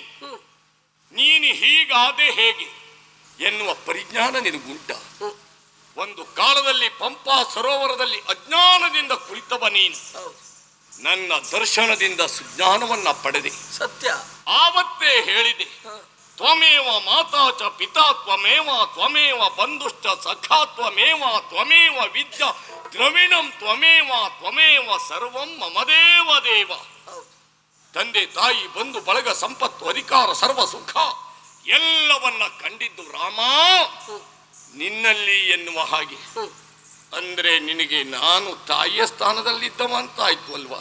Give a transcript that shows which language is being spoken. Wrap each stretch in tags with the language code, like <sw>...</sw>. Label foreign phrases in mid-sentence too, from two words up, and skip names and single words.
<kn>ನೀನು ಹೀಗಾದೆ ಹೇಗೆ ಎನ್ನುವ ಪರಿಜ್ಞಾನ ನಿನಗುಂಟ? ಒಂದು ಕಾಲದಲ್ಲಿ ಪಂಪಾ ಸರೋವರದಲ್ಲಿ ಅಜ್ಞಾನದಿಂದ ಕುಳಿತವ ನೀನು. ನನ್ನ ದರ್ಶನದಿಂದ ಸುಜ್ಞಾನವನ್ನ ಪಡೆದೆ. ಸತ್ಯ. ಆವತ್ತೇ ಹೇಳಿದೆ,</kn> <sa>ತ್ವಮೇವ ಮಾತಾ ಚ ಪಿತಾ ತ್ವಮೇವ ತ್ವಮೇವ ಬಂಧುಶ್ಚ ಸಖಾ ತ್ವಮೇವ ತ್ವಮೇವ ವಿದ್ಯಾ ದ್ರವಿಣಂ ತ್ವಮೇವ ತ್ವಮೇವ ಸರ್ವಂ ಮಮದೇವ ದೇವ.</sa> <kn>ತಂದೆ ತಾಯಿ ಬಂಧು ಬಳಗ ಸಂಪತ್ತು ಅಧಿಕಾರ ಸರ್ವ ಸುಖ ಎಲ್ಲವನ್ನ ಕಂಡಿದ್ದು ರಾಮ ನಿನ್ನಲ್ಲಿ ಎನ್ನುವ ಹಾಗೆ. ಅಂದ್ರೆ ನಿನಗೆ ನಾನು ತಾಯಿಯ ಸ್ಥಾನದಲ್ಲಿದ್ದವ ಅಂತ ಆಯ್ತು ಅಲ್ವಾ?</kn>